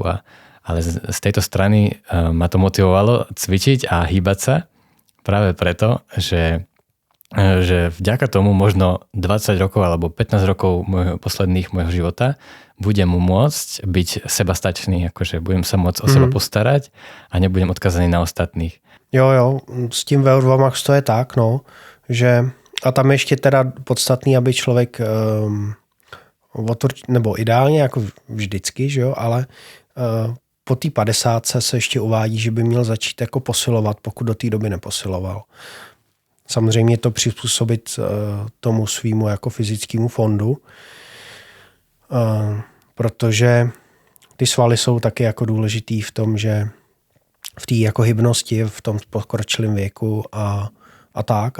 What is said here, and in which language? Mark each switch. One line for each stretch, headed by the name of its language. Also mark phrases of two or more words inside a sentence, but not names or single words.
Slovak: Ale z tejto strany ma to motivovalo cvičiť a hýbať sa práve preto, že vďaka tomu možno 20 rokov alebo 15 rokov posledných môjho života budem môcť byť sebastačný, akože budem sa môcť o seba postarať a nebudem odkazaný na ostatných.
Czech: Jo, s tím VO2 max to je tak, no, že a tam ještě teda podstatný, aby člověk nebo ideálně jako vždycky, že jo, ale po té 50 se ještě uvádí, že by měl začít jako posilovat, pokud do té doby neposiloval. Samozřejmě to přizpůsobit tomu svýmu jako fyzickému fondu, protože ty svaly jsou taky jako důležitý v tom, že v té jako hybnosti, v tom pokročilém věku a tak.